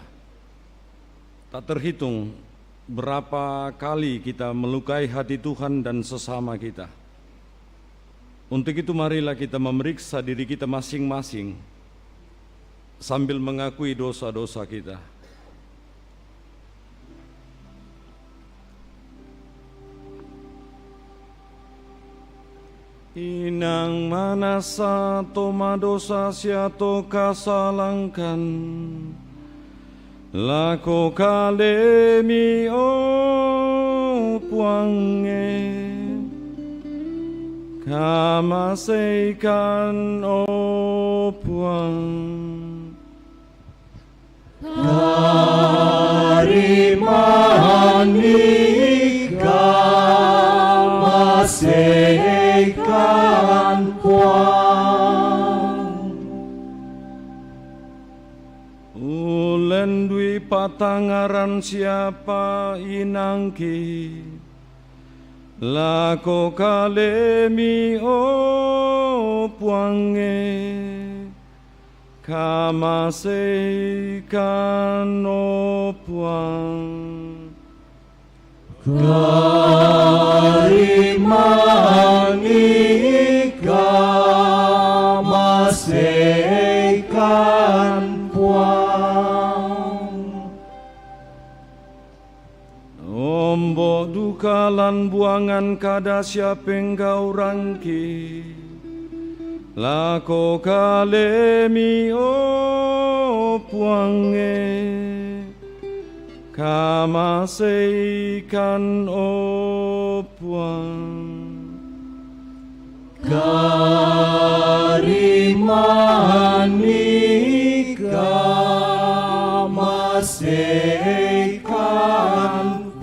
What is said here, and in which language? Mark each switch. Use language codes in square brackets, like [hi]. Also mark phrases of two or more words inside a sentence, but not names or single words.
[id] Tak terhitung berapa kali kita melukai hati Tuhan dan sesama kita. Untuk itu marilah kita memeriksa diri kita masing-masing sambil mengakui dosa-dosa kita. [sda] Inang manasa toma dosa siato kasalangkan, lako kalemi o puange, kamaseikan o puang. Harimani kamaseikan puang. Ulen dwi patangaran siapa inangki, Lako kalemi o puange kamasei kan o puang karimani kamasei kan puang Ombo dukalan buangan kada siapeng kau rangki Lako kalemi o puange kamasei kan o puang karimani kamasei kan